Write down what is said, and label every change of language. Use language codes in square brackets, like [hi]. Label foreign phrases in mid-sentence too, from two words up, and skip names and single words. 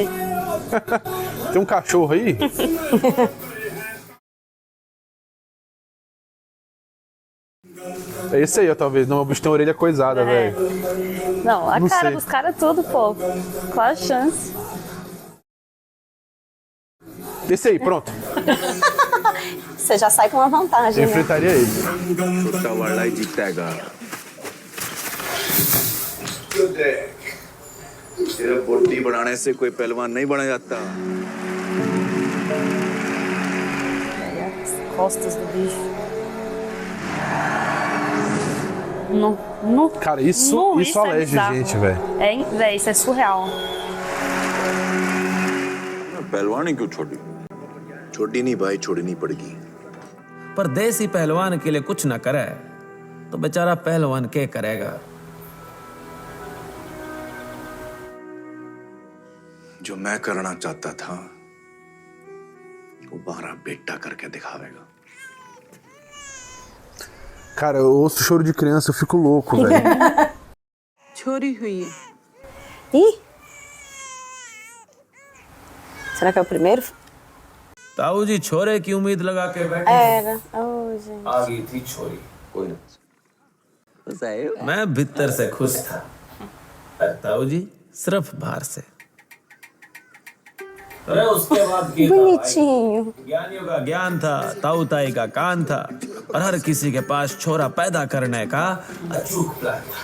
[pt] Tem um cachorro aí? É esse aí, ó, talvez. Não, o bicho tem a orelha coisada, velho. Não, a Não cara sei. dos caras tudo, pô. Qual a chance? Esse aí, pronto. Você já sai com uma vantagem, Eu né? enfrentaria ele. [hi] छोटा वाला ही जीतेगा सिर्फ बॉडी बनाने से कोई पहलवान नहीं बना जाता [pt] As costas do bicho. No. Cara, isso é alege bizarro. gente, velho. Véi, isso é surreal. [hi] पहलवानी क्यों छोड़ी छोड़ी नहीं भाई छोड़नी पड़ेगी पर देसी पहलवान के लिए कुछ ना करे तो बेचारा पहलवान क्या करेगा। जो मैं करना चाहता था वो 12 बेटा करके दिखावेगा [pt] Cara, eu ouço choro de criança, eu fico louco, velho. [hi] छोरी हुई है। [pt] Ih! Será que é o primeiro? [hi] ताऊ जी छोरे की उम्मीद लगा के बैठे [pt] Era. Oh, gente. [hi] आ गई थी छोरी। कोई ना। मैं भीतर से खुश था और ताऊ जी सिर्फ बाहर से। अरे उसके बाद की [pt] Bonitinho. [hi] ज्ञानियों का ज्ञान था, ताऊ ताई का कान था और हर किसी के पास छोरा पैदा करने का अचूक प्लान था।